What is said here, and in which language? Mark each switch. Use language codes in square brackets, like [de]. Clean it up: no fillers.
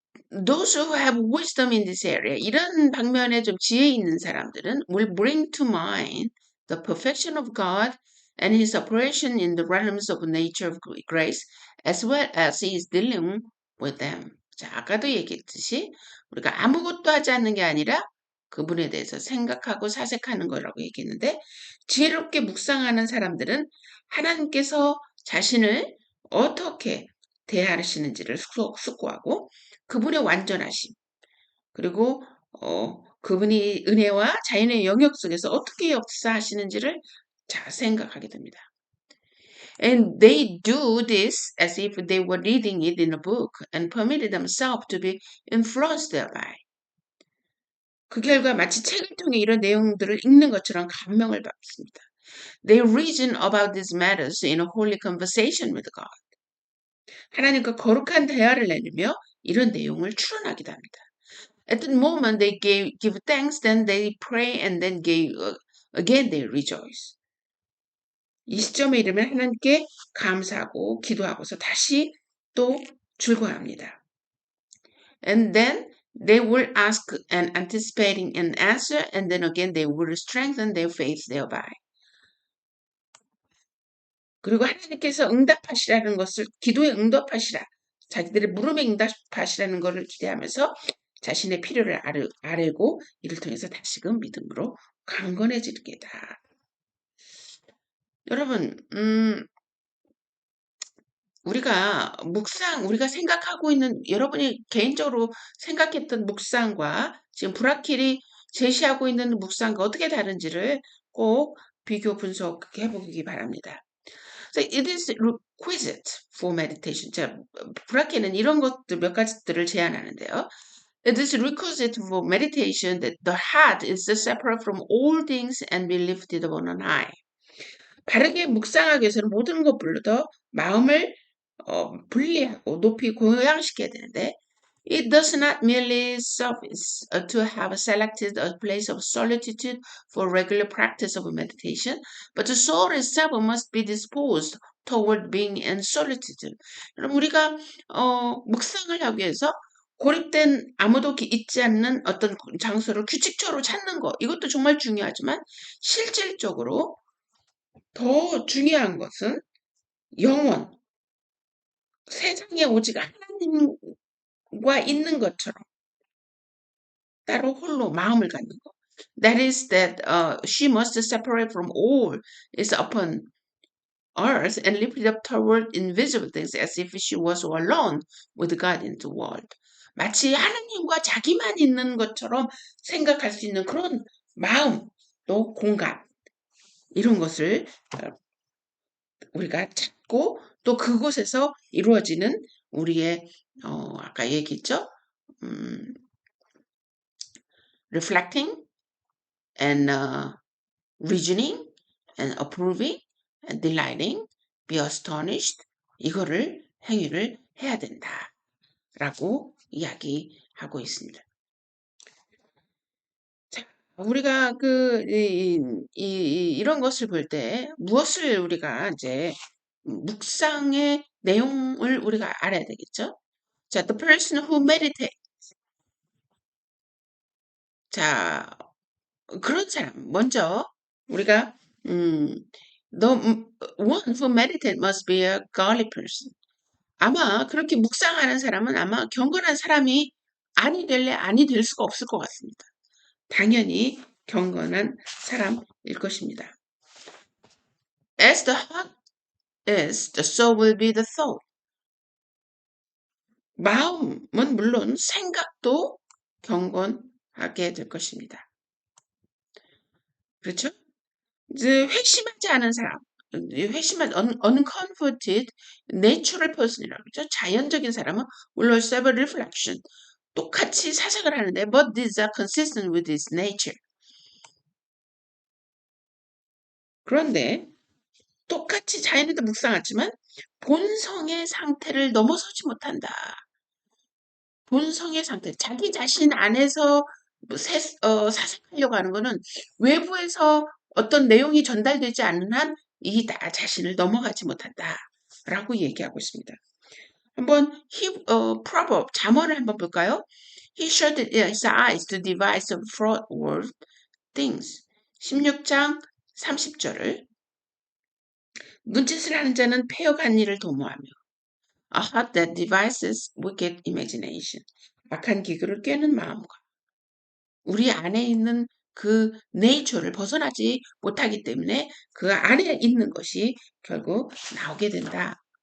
[en] Those who have wisdom in this area, [ko] 이런 방면에 좀 지혜 있는 사람들은 [en] will bring to mind the perfection of God and His operation in the realms of nature of grace, as well as His dealing with them. [ko] 자, 아까도 얘기했듯이 우리가 아무것도 하지 않는 게 아니라 그분에 대해서 생각하고 사색하는 거라고 얘기했는데 지혜롭게 묵상하는 사람들은 하나님께서 자신을 어떻게 대하시는지를 숙고하고 그분의 완전하심 그리고 그분이 은혜와 자연의 영역 속에서 어떻게 역사하시는지를 잘 생각하게 됩니다. [en] And they do this as if they were reading it in a book and permitted themselves to be influenced thereby. [ko] 그 결과 마치 책을 통해 이런 내용들을 읽는 것처럼 감명을 받습니다. [en] They reason about these matters in a holy conversation with God. [ko] 하나님과 거룩한 대화를 나누며 이런 내용을 추론하기도 합니다. [en] At the moment they give thanks, then they pray, and then again they rejoice. [ko] 이 시점에 이르면 하나님께 감사하고 기도하고서 다시 또 즐거워합니다. [en] And then they will ask and anticipating an answer, and then again they will strengthen their faith thereby. [ko] 그리고 하나님께서 응답하시라는 것을 기도에 응답하시라. 자기들의 물음에 응답하시라는 것을 기대하면서 자신의 필요를 알고 이를 통해서 다시금 믿음으로 강건해질 게다. 여러분, 우리가 생각하고 있는 여러분이 개인적으로 생각했던 묵상과 지금 브라킬이 제시하고 있는 묵상과 어떻게 다른지를 꼭 비교 분석해 보기 바랍니다. [en] So it is requisite for meditation. [ko] 자, 브라켄은 이런 것들 몇 가지들을 제안하는데요. [en] It is requisite for meditation that the heart is separate from all things and be lifted up on high. [ko] 바르게 묵상하기 위해서는 모든 것보다 마음을 분리하고 높이 고양시켜야 되는데 [en] it does not merely suffice to have selected a place of solitude for regular practice of meditation, but the soul itself must be disposed toward being in solitude. [ko] 그럼 우리가 묵상을 하기 위해서 고립된 아무도 있지 않는 어떤 장소를 규칙적으로 찾는 거 이것도 정말 중요하지만 실질적으로 더 중요한 것은 영원 세상에 오직 하나님과 있는 것처럼 따로 홀로 마음을 갖는 거. [en] That is that she must separate from all is upon earth and lift it up toward invisible things as if she was alone with God in the world. [ko] 마치 하나님과 자기만 있는 것처럼 생각할 수 있는 그런 마음, 또 공감 이런 것을 우리가 찾고 또 그곳에서 이루어지는 우리의 아까 얘기했죠? [en] reflecting and reasoning and approving and delighting, be astonished [ko] 이거를 행위를 해야 된다라고 이야기하고 있습니다. 자, 우리가 이런 것을 볼 때 무엇을 우리가 이제 묵상의 내용을 우리가 알아야 되겠죠? [en] 자, the person who meditates. [ko] 자, 그런 사람 먼저 우리가 [en] the one who meditate must be a godly person. [ko] 아마 그렇게 묵상하는 사람은 아마 경건한 사람이 아니 될 수가 없을 것 같습니다. 당연히 경건한 사람일 것입니다. [en] As the heart is, the soul will be the thought. [ko] 마음은 물론 생각도 경건하게 될 것입니다. 그렇죠? 이제 회심하지 않은 사람, 회심한 [en] unconverted natural person [ko] 이라고 그러죠. 자연적인 사람은 [en] will have reflection. [ko] 똑같이 사색을 하는데 [en] but these are consistent with his nature. [ko] 그런데 똑같이 자연에도 묵상하지만 본성의 상태를 넘어서지 못한다. 본성의 상태, 자기 자신 안에서 사색하려고 하는 거는 외부에서 어떤 내용이 전달되지 않는 한 이 나 자신을 넘어가지 못한다라고 얘기하고 있습니다. 한번 proverb 잠언을 한번 볼까요? [en] He shut his eyes to devise fraught things. [ko] 16장 30절을 눈짓을 하는 자는 패역한 일을 도모하며 [en] A heart that devises wicked imagination. [ko] 악한 기교를 꾀는 마음과 우리 안에 있는 그 네이처를 벗어나지 못하기 때문에 그 안에 있는 것이 결국 나오게 된다.